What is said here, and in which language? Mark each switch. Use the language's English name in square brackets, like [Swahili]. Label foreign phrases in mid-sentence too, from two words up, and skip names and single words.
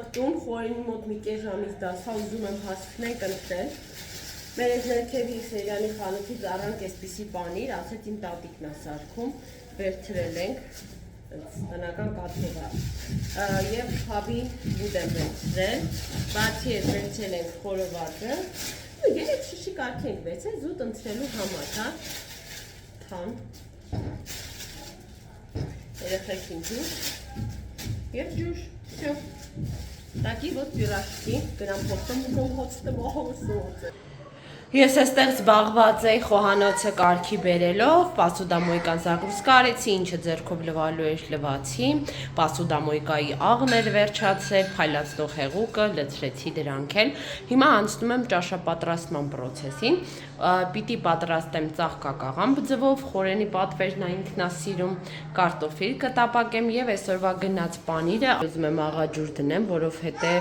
[Armenian] տուն, խորինի մոտ մի կես ժամից 10-ա ուզում եմ հասնենք ընտրել։ Մեր այս ներքևի Սերյանի խանութից առանք այսպիսի պանիր, ասեց իմ տատիկն է սարքում, վերցրել ենք, տնական կաթողա։ Եվ հավի բուդ եմ վերցրել, բացի հետ վերցրել ենք խորովածը, երեք շշի կարգ ենք վերցրել զուտ ընտրելու համար, հա, թան, երեխեքին ջուր և ջուր, [Russian] всё, такие вот пирожки, прям потом [Armenian] հոցը։ Ես այստեղ զբաղված էի խոհանոցը կարգի բերելով, [Russian] посудомойка загрузка [Armenian] արեցի, ինչը ձեռքով լվալու էր լվացի, պասուդամոյկայի աղն էր վերջացել, փայլացնող հեղուկը լցրեցի դրանք էլ։ Հիմա անցնում եմ ճաշապատրաստման պրոցեսին, պիտի պատրաստեմ ծաղկակաղամբ ձվով, խորենի պատվերն ինքն է սիրում, կարտոֆիլ կտապակեմ եւ այսօրվա գնած պանիրը ուզում եմ աղաջուր դնեմ, որովհետեւ